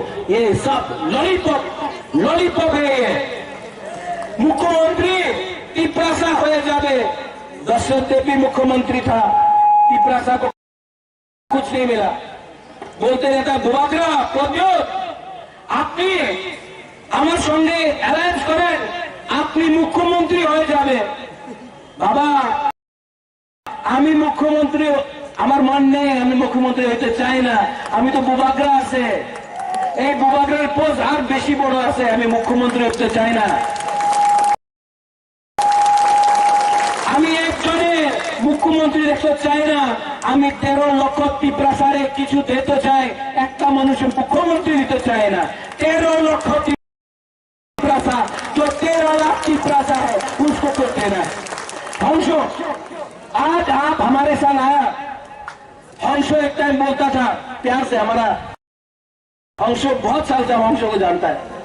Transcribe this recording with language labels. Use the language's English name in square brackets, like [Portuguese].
[Hindi] ये सब लॉलीपॉप है। ये मुख्यमंत्री तिपरासा हो जावे, दशरथ देवी मुख्यमंत्री था, तिपरासा को कुछ नहीं मिला। बोलते रहता [Bangla] बुबागरा प्रद्योत আপনি আমার সঙ্গে অ্যালায়েন্স করেন, আপনি মুখ্যমন্ত্রী হয়ে যাবে। বাবা, আমি মুখ্যমন্ত্রী, আমার মন নেই, আমি মুখ্যমন্ত্রী হতে চাই না। আমি তো বুবাগরা আছে, এই বুবাগরার পোস্ট আর বেশি বড় আছে, আমি মুখ্যমন্ত্রী হতে চাই না। আমি একজনে মুখ্যমন্ত্রী দেখতে চাই না, আমি 13 লক্ষ তিপরাসারে কিছু দিতে চাই, একটা মানুষের মুখ্যমন্ত্রী দিতে চাই না। 13 লক্ষ [Hindi] तिपरासा, जो 13 लाख तिपरासा है उसको कुछ देना है। हंसो, आज आप हमारे साथ आया। हंसो एक टाइम बोलता था प्यार से, हमारा हंसो बहुत साल से हम हंसो को जानता है।